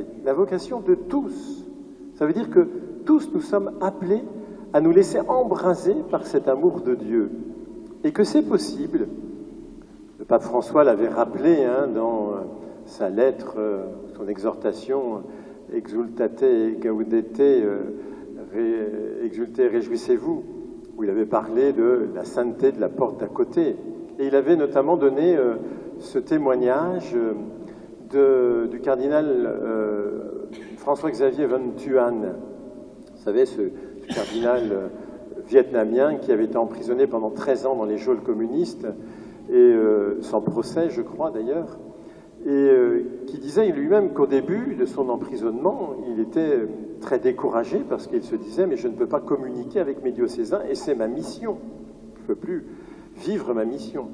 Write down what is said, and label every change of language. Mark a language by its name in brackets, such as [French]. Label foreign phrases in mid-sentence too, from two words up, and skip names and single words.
[French] La vocation de tous. Ça veut dire que tous nous sommes appelés à nous laisser embraser par cet amour de Dieu. et que c'est possible. Le pape François l'avait rappelé dans sa lettre, son exhortation Exultate gaudete, exultez, réjouissez-vous, où il avait parlé de la sainteté de la porte d'à côté. Et il avait notamment donné ce témoignage du cardinal François-Xavier Van Thuan. Vous savez, ce cardinal vietnamien qui avait été emprisonné pendant 13 ans dans les geôles communistes, et sans procès, je crois d'ailleurs, et qui disait lui-même qu'au début de son emprisonnement, il était très découragé parce qu'il se disait « mais je ne peux pas communiquer avec mes diocésains et c'est ma mission, je ne peux plus vivre ma mission ».